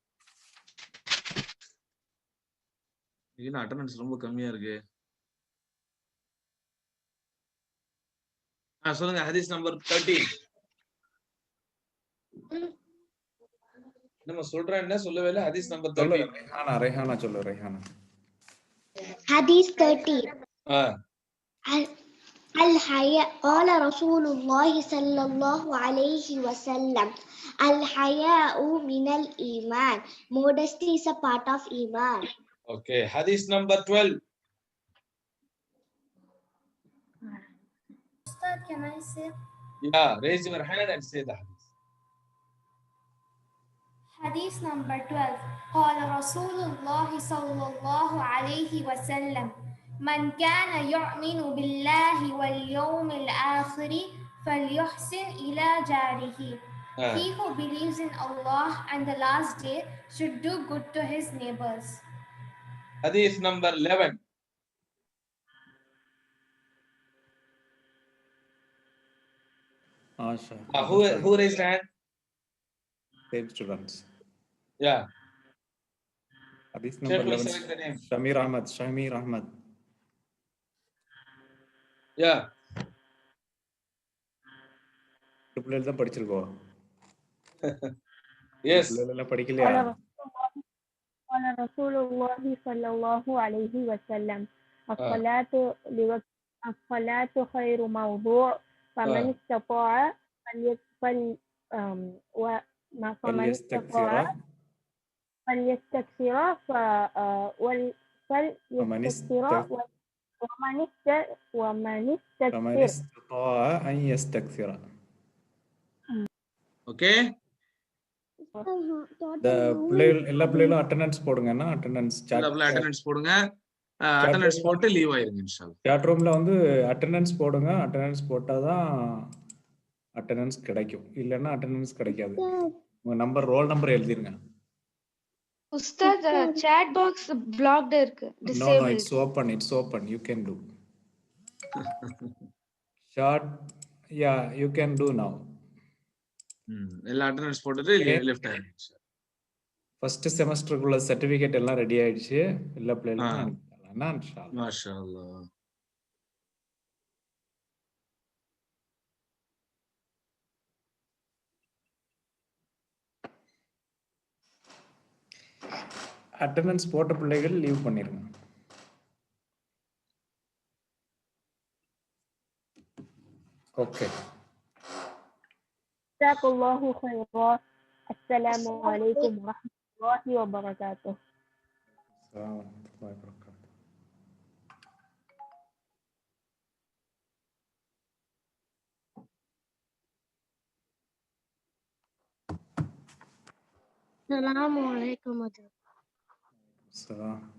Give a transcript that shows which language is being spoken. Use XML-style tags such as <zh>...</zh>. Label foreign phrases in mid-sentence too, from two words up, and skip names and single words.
<ta>இது அட்டெண்டன்ஸ் ரொம்ப கம்மியா இருக்கு. சொல்லுங்க. ஹதீஸ் நம்பர் 13. நம்ம சொல்றேன் என்ன சொல்லவே இல்ல. ஹதீஸ் நம்பர் 13. ரெஹானா சொல்லு. ரெஹானா.</ta> <ar>حديث 13. الحياء قال رسول الله صلى الله عليه وسلم الحياء من الإيمان.</ar> <en>Modesty is a part of Iman. Okay. Hadith number 12. Ustad, can I say? Yeah, raise your hand and say the hadith. Hadith number 12. قال رسول الله صلى الله عليه وسلم من كان يؤمن بالله واليوم الآخر فليحسن إلى جاره. He who believes in Allah and the last day should do good to his neighbors. Hadith number 11. Asha. Who raised hand? Same students. Yeah. Hadith Sir, number please 11. select the name. Shamir Ahmad. Yeah.</en> <ta>பிள்ளைகள் தான் படிச்சிருக்கோம்.</ta> <en>Yes.</en> <ta>பிள்ளைகள் படிக்கலையா?</ta> <ar>قال رسول الله صلى الله عليه وسلم الصلاة خير موضوع فمن استطاع فليستكثر ومن استطاع أن يستكثر.</ar> <en>Okay.</en> <ta>எல்லா பிள்ளைகளும் அட்டெண்டன்ஸ் போடுங்கன்னா அட்டெண்டன்ஸ் போடுங்க. அட்டெண்டன்ஸ் போட்டு லீவ் ஆயிருங்க</ta> <ar>إن شاء الله.</ar> <ta>சாட் ரூம்ல வந்து அட்டெண்டன்ஸ் போடுங்க. அட்டெண்டன்ஸ் போட்டாதான் அட்டெண்டன்ஸ் கிடைக்கும். இல்லன்னா அட்டெண்டன்ஸ் கிடைக்காது. உங்க நம்பர்</ta> <en>roll number</en> <ta>எழுதிருங்க. உஸ்தாத்</ta> <en>chat box blocked</en> <ta>இருக்கு. No, it's open. You can do. Short, yeah, you can do now. எல்லா அட்டெண்டன்ஸ் போட்டுட்டு லெஃப்ட் ஆயிருங்க. ஃபர்ஸ்ட் செமஸ்டருக்குள்ள சர்டிபிகேட் எல்லாம் ரெடி ஆயிடுச்சு. எல்லா பிள்ளைகளும் அனுப்பிடலாம்</ta> <ar>إن شاء الله. ما شاء الله.</ar> <ta>அட்டெண்டன்ஸ் போட்ட பிள்ளைகள் லீவ் பண்ணிருங்க. ஓகே.</ta> <ar>جزاك الله خيرا. السلام عليكم ورحمة الله وبركاته. السلام عليكم. Salam.</ar>